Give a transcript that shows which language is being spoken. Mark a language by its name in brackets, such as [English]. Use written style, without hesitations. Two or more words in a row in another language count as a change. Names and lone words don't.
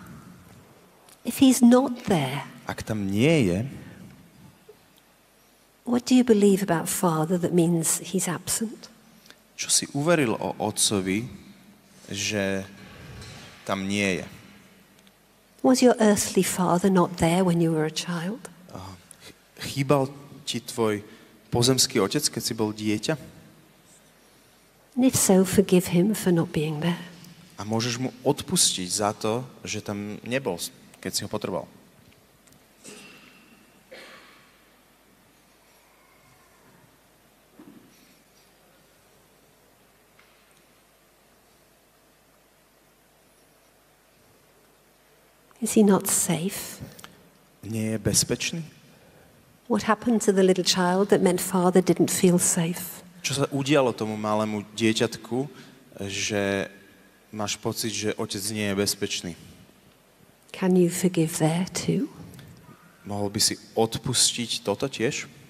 [English] If he's not there, [Slovak] Ak tam nie je, [English] what do you believe about Father that means he's absent? [Slovak] čo si uveril o Otcovi, že tam nie je? [English] Was your earthly father not there when you were a child? [Slovak] Chýbal ti tvoj pozemský otec, keď si bol dieťa? [English] And if so, forgive him for not being there. [Slovak] A môžeš mu odpustiť za to, že tam nebol, keď si ho potreboval. [English] Is he not safe? [Slovak] Nie je bezpečný? [English] What happened to the little child that meant Father didn't feel safe? [Slovak] Čo sa udialo tomu malému dieťatku, že máš pocit, že otec nie je bezpečný? [English] Can you forgive there too? [Slovak] Mohol by si odpustiť toto tiež?